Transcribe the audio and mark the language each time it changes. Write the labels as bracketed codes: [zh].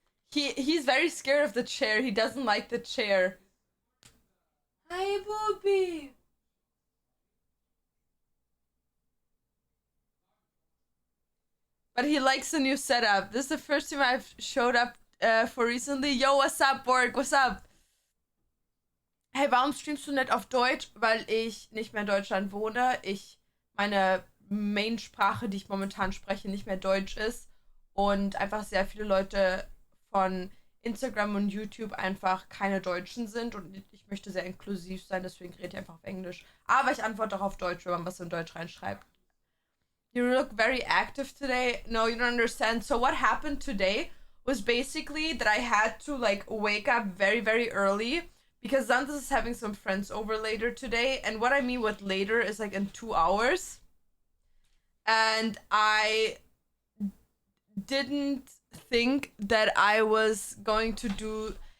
[en] He's very scared of the chair. He doesn't like the chair. Hi, Booby. But he likes the new setup. This is the first time I've showed up for recently. Yo, what's up, Borg? What's up? [de] Hey, warum streamst du nicht auf Deutsch? Weil ich nicht mehr in Deutschland wohne. Meine Main-Sprache, die ich momentan spreche, nicht mehr Deutsch ist. Und einfach sehr viele Leute von Instagram und YouTube einfach keine Deutschen sind. Und ich möchte sehr inklusiv sein, deswegen rede ich einfach auf Englisch. Aber ich antworte auch auf Deutsch, wenn man was in Deutsch reinschreibt. [en] You look very active today. No, you don't understand. So what happened today was basically that I had to like wake up very, very early because Zantas is having some friends over later today. And what I mean with later is like in 2 hours. And I didn't think that I was going to do...